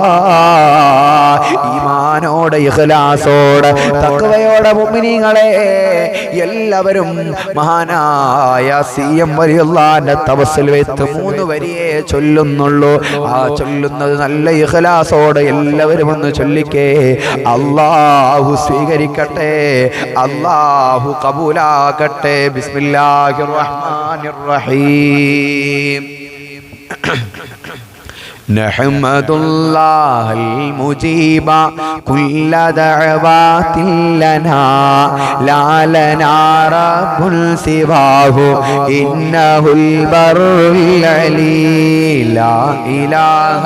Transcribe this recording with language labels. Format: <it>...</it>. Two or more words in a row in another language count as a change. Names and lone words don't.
<ml>ഈമാനോടെ ഇഖ്ലാസോടെ തഖ്വയോടെ മുഅ്മിനീങ്ങളെ എല്ലാവരും മഹാനായ സിഎം വലിയുള്ളാന്റെ തവസ്സുൽ വെത്ത് 3 വരിയെ ചൊല്ലുന്നുള്ളൂ ആ ചൊല്ലുന്നത് നല്ല ഇഖ്ലാസോടെ എല്ലാവരും ഒന്ന് ചൊല്ലിക്കേ അല്ലാഹു സ്വീകരിക്കട്ടെ അല്ലാഹു കബൂലാക്കട്ടെ</ml> <ar>بسم الله الرحمن الرحيم نحمد الله المجيب كل دعوات لنا لا لنا رب سواه إنه البر العلي لا إله</ar>